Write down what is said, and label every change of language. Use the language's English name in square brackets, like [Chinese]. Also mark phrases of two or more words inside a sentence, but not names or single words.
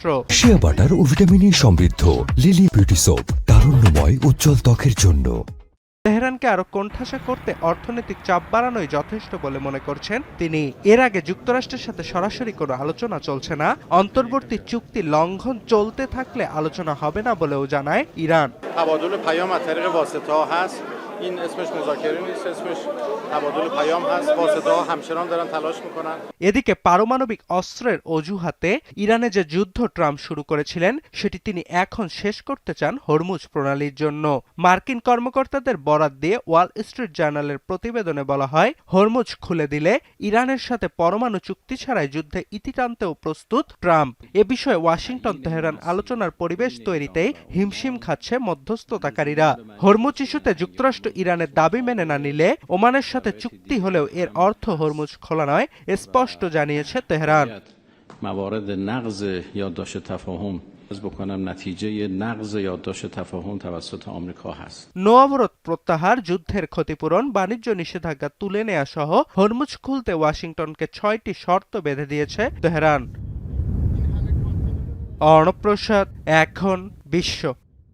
[Bangla] শিয়া বাটার ও ভিটামিনে সমৃদ্ধ লিলি বিউটি সোপ, তারুণ্যময় উজ্জ্বল ত্বকের জন্য। তেহরানকে আরো কোণঠাসা করতে অর্থনৈতিক চাপ বাড়ানোই যথেষ্ট বলে মনে করছেন তিনি। এর আগে যুক্তরাষ্ট্রের সাথে সরাসরি কোনো আলোচনা চলছে না, অন্তর্বর্তী চুক্তি লঙ্ঘন চলতে থাকলে আলোচনা হবে না বলেও জানায় ইরান। [Persian] تبادل پیام از طریق واسطه‌ها هست. این اسمش مذاکره نیست، اسمش تبادل پیام هست. واسطه‌ها همچنان دارن تلاش میکنن. [Bangla] এদিকে পারমাণবিক অস্ত্রের অজুহাতে ইরানে যে যুদ্ধ ট্রাম্প শুরু করেছিলেন সেটি তিনি এখন শেষ করতে চান হরমুজ প্রণালীর জন্য। মার্কিন কর্মকর্তাদের বরাত দিয়ে ওয়াল স্ট্রিট জার্নালের প্রতিবেদনে বলা হয়, হরমুজ খুলে দিলে ইরানের সাথে পরমাণু চুক্তি ছাড়াই যুদ্ধে ইতি টানতেও প্রস্তুত ট্রাম্প। এ বিষয়ে ওয়াশিংটন তেহরান আলোচনার পরিবেশ তৈরিতেই হিমশিম খাচ্ছে মধ্যস্থতাকারীরা। হরমুজ ইস্যুতে যুক্তরাষ্ট্র ইরানের দাবি মেনে না নিলে ওমানের সাথে চুক্তি হলেও এর অর্থ হরমুজ খোলা নয়, স্পষ্ট জানিয়েছে তেহরান। [Persian] موارد نقض یادداشت تفاهم بکنم نتیجه نقض یادداشت تفاهم توسط آمریکا هست. [Bangla] নৌ অবরোধ প্রত্যাহার, যুদ্ধের ক্ষতিপূরণ, বাণিজ্য নিষেধাজ্ঞা তুলে নেওয়া সহ হরমুজ খুলতে ওয়াশিংটনকে 6টি শর্ত বেঁধে দিয়েছে তেহরান। অর্ণব প্রসাদ, এখন বিশ্ব।